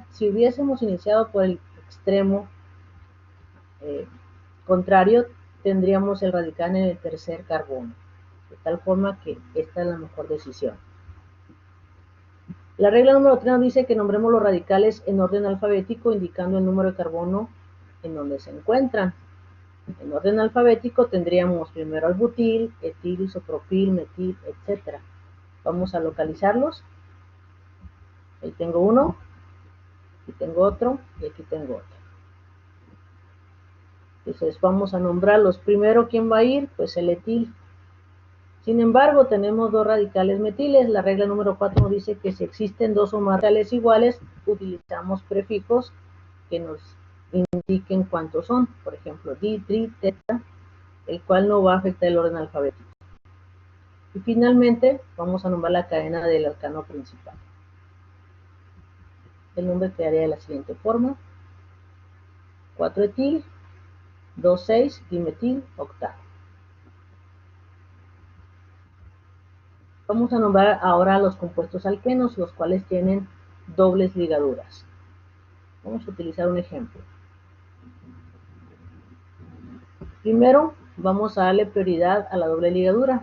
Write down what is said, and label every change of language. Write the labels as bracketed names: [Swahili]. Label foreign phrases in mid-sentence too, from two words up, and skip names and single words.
[Spanish] Si hubiésemos iniciado por el extremo contrario, tendríamos el radical en el tercer carbono, de tal forma que esta es la mejor decisión. La regla número 3 nos dice que nombremos los radicales en orden alfabético, indicando el número de carbono en donde se encuentran. En orden alfabético tendríamos primero al butil, etil, isopropil, metil, etc. Vamos a localizarlos. Ahí tengo uno, aquí tengo otro y aquí tengo otro. Entonces vamos a nombrarlos. Primero, ¿quién va a ir? Pues el etil. Sin embargo, tenemos 2 radicales metiles. La regla número 4 nos dice que si existen 2 o más radicales iguales, utilizamos prefijos que nos indiquen cuántos son. Por ejemplo, di, tri, teta, el cual no va a afectar el orden alfabético. Y finalmente, vamos a nombrar la cadena del alcano principal. El nombre quedaría de la siguiente forma: 4-etil, 2,6-dimetil octano. Vamos a nombrar ahora los compuestos alquenos, los cuales tienen dobles ligaduras. Vamos a utilizar un ejemplo. Primero, vamos a darle prioridad a la doble ligadura.